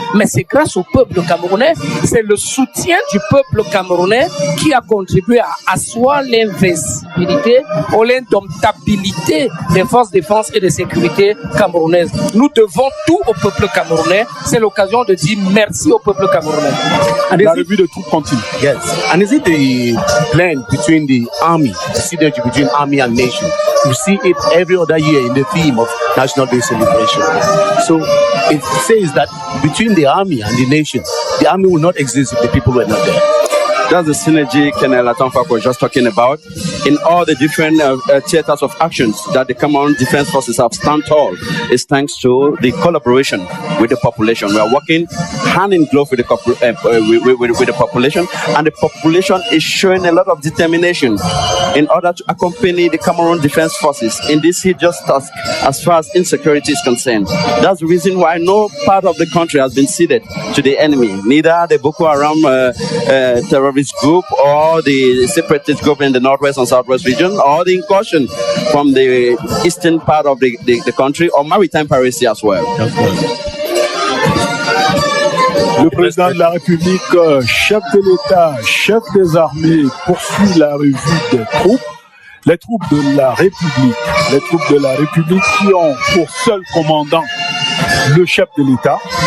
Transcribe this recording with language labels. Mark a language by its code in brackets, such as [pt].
[fr] Mais c'est grâce au peuple camerounais, c'est le soutien du peuple camerounais qui a contribué à asseoir l'invincibilité ou l'indomptabilité des forces de défense et de sécurité camerounaises. Nous devons tout au peuple camerounais. C'est l'occasion de dire merci au peuple camerounais. La revue de troupes continue. [en] Yes. And is it the blend between the army, the synergy between army and nation? You see it every other year in the theme of National Day celebration. So it says that between the army and the nation, the army will not exist if the people were not there. That's the synergy Colonel Atamfak was just talking about. In all the different theaters of actions that the Cameroon Defense Forces have stand tall is thanks to the collaboration with the population. We are working hand in glove with the population, and the population is showing a lot of determination in order to accompany the Cameroon Defense Forces in this hideous task as far as insecurity is concerned. That's the reason why no part of the country has been ceded to the enemy, neither the Boko Haram terrorist group or the separatist group in the northwest and southwest region, or the incursion from the eastern part of the country, or maritime piracy as well. [fr] Le président de la République, chef de l'État, chef des armées, poursuit la revue des troupes. Les troupes de la République, qui ont pour seul commandant le chef de l'État.